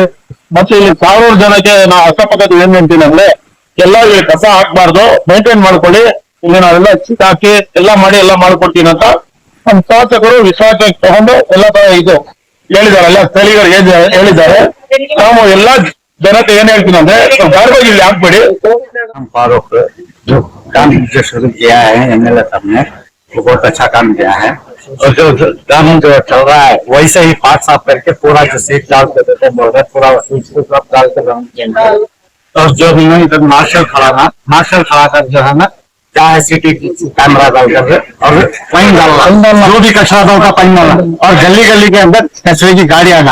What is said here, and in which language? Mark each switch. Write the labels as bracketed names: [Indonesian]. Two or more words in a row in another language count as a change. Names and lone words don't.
[Kannada] ಮತ್ತೆ ಇಲ್ಲಿ 1000 ಜನಕ್ಕೆ ನಾವು ಅಕ್ಕಪಕ್ಕದ ಏನ್ ಹೇಳ್ತೀನಿ ಅಂದ್ರೆ ಎಲ್ಲ ಇಲ್ಲಿ ಕಸ ಹಾಕ್ಬಾರ್ದು, ಮೇಂಟೈನ್ ಮಾಡ್ಕೊಳ್ಳಿ, ಇಲ್ಲಿ ನಾವೆಲ್ಲ ಚಿಕ್ಕ ಹಾಕಿ ಎಲ್ಲ ಮಾಡಿ ಎಲ್ಲ ಮಾಡ್ಕೊಡ್ತೀನಿ ಅಂತ ನಮ್ಮ ಶಾಸಕರು ವಿಶ್ವಾಸ ತಗೊಂಡು ಎಲ್ಲ ತರ ಇದು ಹೇಳಿದ್ದಾರೆ. ಎಲ್ಲ ಸ್ಥಳೀಯರು ಹೇಳಿದ್ದಾರೆ. ನಾವು ಎಲ್ಲಾ ಜನತೆ ಏನ್ ಹೇಳ್ತೀನಿ ಅಂದ್ರೆ ಗಾರ್ಬೇಜ್ ಇಲ್ಲಿ ಹಾಕ್ಬೇಡಿ. [Hindi] फारूक जो काम जो शुरू किया है MLA साहब ने वो बहुत अच्छा काम किया है। और जो कानून जो चल रहा है वैसे ही पार्ट साफ करके पूरा जो सीट डालते थे पूरा सब डाल के और जो नहीं मार्शल खड़ा था, मार्शल खड़ा कर जो है ना चाहे [English] city camera [Hindi] डाल कर और फाइन डालना, जो भी कचरा डालता फाइन डालना, और गली गली के अंदर कचरे की गाड़ी आना।